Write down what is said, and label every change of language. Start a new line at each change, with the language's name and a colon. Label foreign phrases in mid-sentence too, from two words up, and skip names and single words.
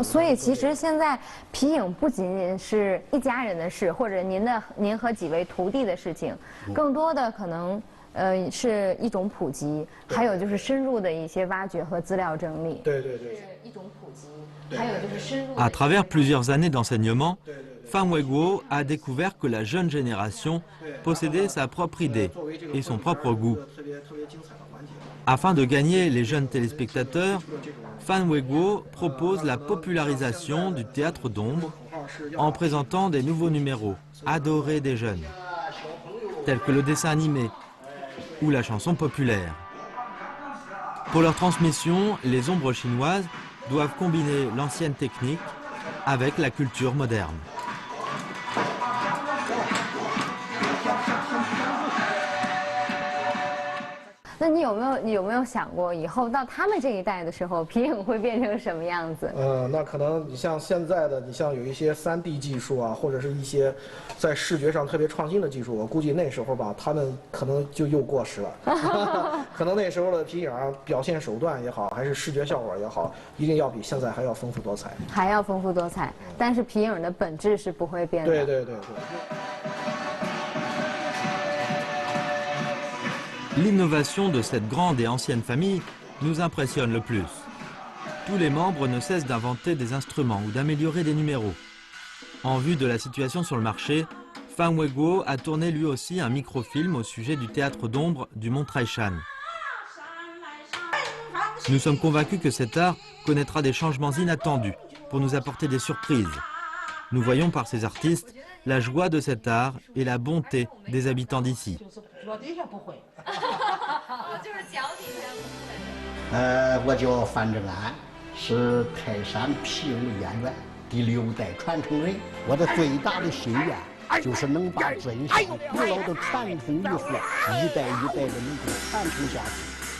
Chinese: 所以其实现在皮影不仅仅是一家人的事，或者您和几位徒弟的事情，更多的可能是一种普及，还有就是深入的一些挖掘和资料整理。对。是一种普及，还有就是深入。
French: À travers plusieurs années d'enseignement, Fan Weiguo a découvert que la jeune génération possédait sa propre idée et son propre goût. Afin de gagner les jeunes téléspectateurs, Fan Weiguo propose la popularisation du théâtre d'ombre en présentant des nouveaux numéros adorés des jeunes, tels que le dessin animé ou la chanson populaire. Pour leur transmission, les ombres chinoises doivent combiner l'ancienne technique avec la culture moderne.
Chinese: 那你有没有想过，以后到他们这一代的时候，皮影会变成什么样子？那可能你像现在的，你像有一些3D 技术啊，或者是一些在视觉上特别创新的技术，我估计那时候吧，他们可能就又过时了。可能那时候的皮影表现手段也好，还是视觉效果也好，一定要比现在还要丰富多彩。还要丰富多彩，但是皮影的本质是不会变的。对。
French: L'innovation de cette grande et ancienne famille nous impressionne le plus. tous les membres ne cessent d'inventer des instruments ou d'améliorer des numéros. En vue de la situation sur le marché, Fan Weiguo a tourné lui aussi un microfilm au sujet du théâtre d'ombre du mont Taishan. Nous sommes convaincus que cet art connaîtra des changements inattendus pour nous apporter des surprises. Nous voyons par ces artistes la joie de cet art et la bonté des habitants d'ici.
Chinese: 我叫范正安，是泰山皮影演员第6代传承人。我的最大的心愿就是能把真善古老的传统艺术一代一代的能够传承下去。